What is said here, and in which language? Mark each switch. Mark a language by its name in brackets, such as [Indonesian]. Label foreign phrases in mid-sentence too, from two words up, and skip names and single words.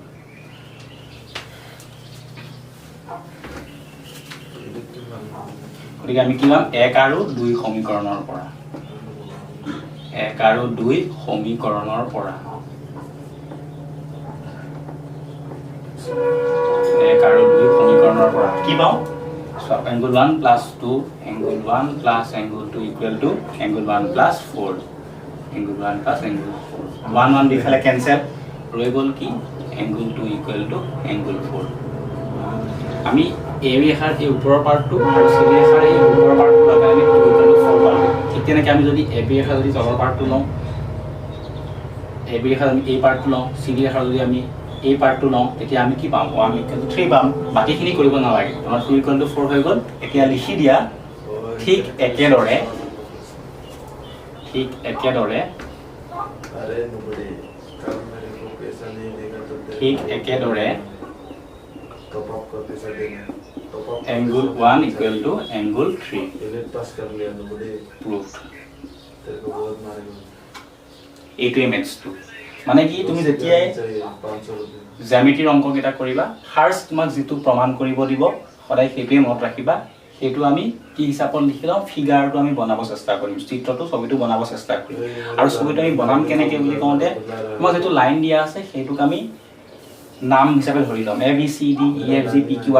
[Assamese] গতিকে আমি কি পাম 1 আৰু 2 সমীকৰণৰ পৰা 1 আৰু 2 সমীকৰণৰ পৰা 1 আৰু 2 সমীকৰণৰ পৰা কি পাওঁ [English] so angle 1 + 2 angle 1 + angle 2 = angle 1 + 4 angle 1 + angle 4 [Assamese] 1 1 দুইফালে কেনসেল ৰৈ গ'ল কি [English] angle 2 = angle 4 [Assamese] আমি এই ৰেখাৰ এই ওপৰৰ পাৰ্টটো আৰু চি ৰেখাৰ এই ওপৰৰ পাৰ্টটো লগাই আমি 2 = 4 পালো ঠিক তেনেকৈ আমি যদি এ বি ৰেখা যদি তলৰ পাৰ্টটো লওঁ এ বি ৰেখা আমি এই পাৰ্টটো লওঁ চি ৰেখা যদি আমি এই পাৰ্টটো লওঁ তেতিয়া আমি কি পাম 1 = 3 পাম বাকিখিনি কৰিব নালাগে আমাৰ 2 = 4 হৈ গ'ল এতিয়া লিখি দিয়া ঠিক একেদৰে [English] angle 1 = angle 3 proved [Assamese] এইটোৱে মেথছটো মানে কি তুমি যেতিয়াই জ্যামিতিৰ অংককেইটা কৰিবা ফাৰ্ষ্ট তোমাক যেটো প্ৰমাণ কৰিব দিব সদায় সেইটোৱে মনত ৰাখিবা সেইটো আমি কি হিচাপত লিখি লওঁ ফিগাৰটো আমি বনাব চেষ্টা কৰিম চিত্ৰটো ছবিটো বনাব চেষ্টা কৰিম আৰু ছবিটো আমি বনাম কেনেকৈ বুলি কওঁতে তোমাক যেটো লাইন দিয়া আছে সেইটোক আমি নাম হিচাপে ধৰি লম এ বি সি ডি ই এফ জি পি কিউ আৰ